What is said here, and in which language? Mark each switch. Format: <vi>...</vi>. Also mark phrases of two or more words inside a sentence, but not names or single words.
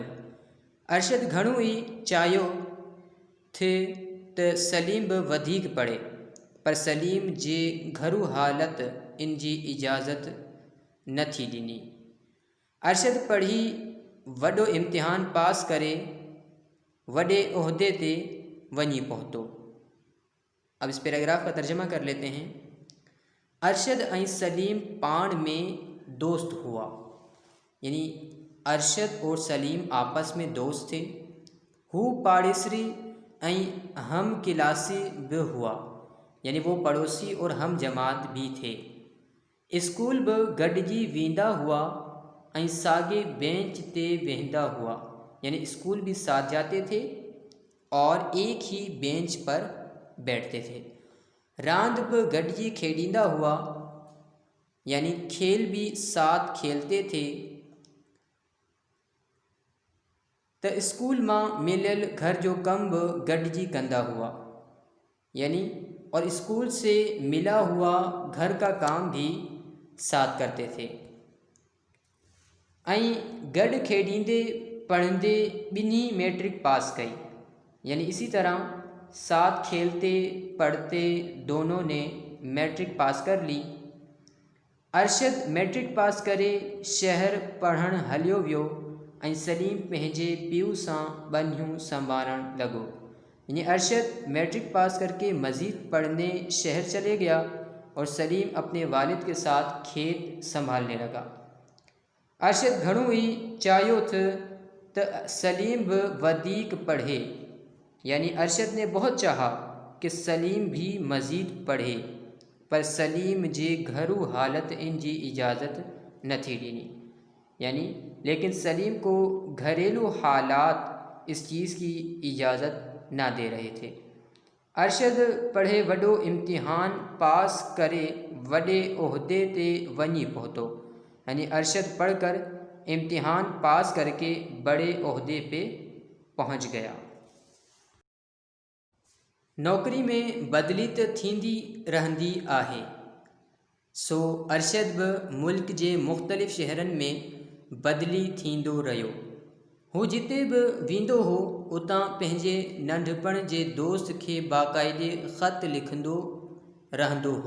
<sd>अरशद घणो ई चाहियो थे त सलीम बि वधीक पढ़े, पर सलीम जे घरू हालत इन जी इजाज़त न थी ॾिनी। अरशद पढ़ी वॾो इम्तिहान पास करे वॾे उहिदे ते वञी पहुतो।</sd> <ur>اب اس پیراگراف کا ترجمہ کر لیتے ہیں.</ur> <sd>अरशद ऐं सलीम पाण में दोस्त हुआ,</sd> <ur>یعنی ارشد اور سلیم آپس میں دوست تھے.</ur> <sd>हू पाड़ेसरी ऐं हम क्लासी भी हुआ,</sd> <ur>یعنی وہ پڑوسی اور ہم جماعت بھی تھے.</ur> <sd>स्कूल बि गॾिजी वेंदा हुआ ऐं साॻे बेंच ते वेहंदा हुआ,</sd> <ur>یعنی اسکول بھی ساتھ جاتے تھے اور ایک ہی بینچ پر بیٹھتے تھے.</ur> <sd>रांदि बि गॾिजी खेॾींदा हुआ,</sd> <ur>یعنی کھیل بھی ساتھ کھیلتے تھے.</ur> <sd>त स्कूल मां मिलियल घर जो कम बि गॾिजी कंदा हुआ,</sd> <ur>یعنی اور اسکول سے ملا ہوا گھر کا کام بھی ساتھ کرتے تھے.</ur> <sd>ऐं गॾु खेॾींदे पढ़ंदे ॿिन्ही मैट्रिक पास कई,</sd> <ur>یعنی اسی طرح ساتھ کھیلتے پڑھتے دونوں نے میٹرک پاس کر لی.</ur> <sd>अरशद मैट्रिक पास करे शहर पढ़णु हलियो वियो ऐं सलीम पंहिंजे पीउ सां ॿनियूं संभालणु लॻो,</sd> <ur>یعنی ارشد میٹرک پاس کرکے مزید پڑھنے شہر چلے گیا اور سلیم اپنے والد کے ساتھ کھیت سنبھالنے لگا.</ur> <sd>अरशद घणो ई चाहियो थे त सलीम बि वधीक पढ़े,</sd> <ur>یعنی ارشد نے بہت چاہا کہ سلیم بھی مزید پڑھے,</ur> <sd>पर सलीम जे घरू हालत इन जी इजाज़त न थी ॾिनी,</sd> <ur>یعنی لیکن سلیم کو گھریلو حالات اس چیز کی اجازت نہ دے رہے تھے.</ur> <sd>अरशद पढ़े वॾो इम्तिहान पास करे वॾे उहिदे ते वञी पहुतो,</sd> <ur>یعنی ارشد پڑھ کر امتحان پاس کرکے بڑے عہدے پے پہنچ گیا.</ur> <sd>नौकरी में बदली त थींदी रहंदी आहे, सो अरशद बि मुल्क जे मुख़्तलिफ़ शहरनि में बदली थींदो रहियो। हू जिते बि वेंदो हो उतां पंहिंजे नंढपण जे दोस्त खे बाक़ाइदे ख़त लिखंदो रहंदो हो।</sd>